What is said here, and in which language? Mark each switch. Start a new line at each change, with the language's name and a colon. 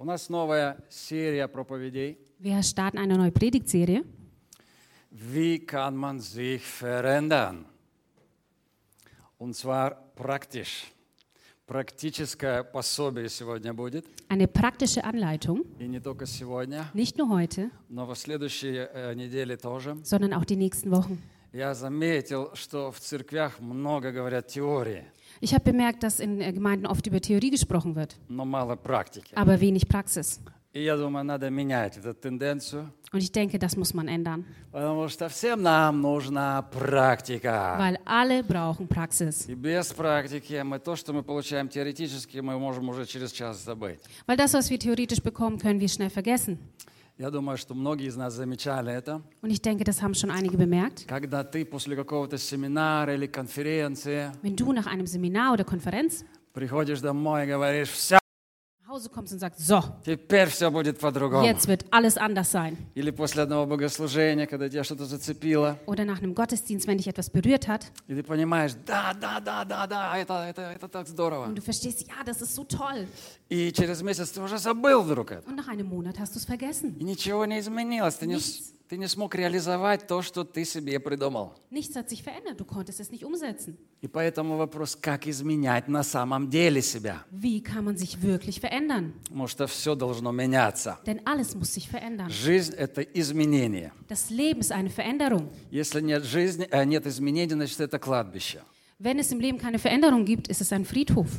Russian: нас новая серия проповедей.
German: Wir starten eine neue Predigtserie. Wie kann man sich verändern? Und zwar praktisch.
Russian: Практическое пособие сегодня будет.
German: Eine praktische Anleitung.
Russian: И не только сегодня.
German: Nicht nur heute.
Russian: Но в следующей неделе тоже.
German: Sondern auch die nächsten Wochen.
Russian: Я заметил, что в церквях много говорят теории.
German: Ich habe bemerkt, dass in Gemeinden oft über Theorie gesprochen wird, aber wenig Praxis. Und ich denke, das muss man ändern. Weil alle brauchen Praxis. Weil das, was wir theoretisch bekommen, können wir schnell vergessen.
Russian: Я думаю, что многие из нас замечали это.
German: Und ich denke, das haben schon einige bemerkt.
Russian: Когда ты после какого-то семинара или конференции,
German: wenn du nach einem Seminar oder Konferenz
Russian: приходишь домой и говоришь, все,
German: nach Hause kommst und sagst, so,
Russian: теперь все будет по-другому.
German: Jetzt wird alles anders sein.
Russian: Или после одного богослужения, когда тебя что-то зацепило,
German: oder nach einem Gottesdienst, wenn dich etwas berührt hat,
Russian: и ты понимаешь, да, это так здорово.
German: Und du verstehst, ja, das ist so toll.
Russian: И через месяц ты уже забыл вдруг это.
German: Und nach einem Monat hast du es vergessen.
Russian: И ничего не изменилось, ты не смог реализовать то, что ты себе придумал.
German: Nichts hat sich verändert, du konntest es nicht umsetzen.
Russian: И поэтому вопрос, как изменять на самом деле себя?
German: Wie kann man sich wirklich verändern?
Russian: Потому что все должно меняться.
German: Denn alles muss sich verändern.
Russian: Жизнь – это изменение.
German: Das Leben ist eine Veränderung.
Russian: Если нет жизни, нет изменений, значит, это кладбище.
German: Wenn es im Leben keine Veränderung gibt, ist es ein Friedhof.